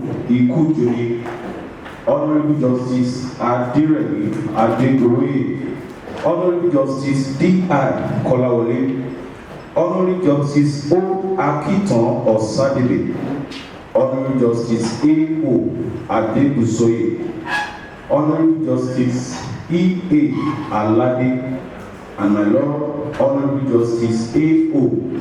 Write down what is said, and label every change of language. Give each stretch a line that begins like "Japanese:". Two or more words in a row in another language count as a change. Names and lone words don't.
English: Ikujoni, Honorable Justice Adiremi Adegroye, Honorable Justice D.I. Kolawole, Honorable Justice O. Akiton Osadele, Honorable Justice A.O. Adebusoye, Honorable Justice E.A. Alade, and my Lord, Honorable Justice A.O.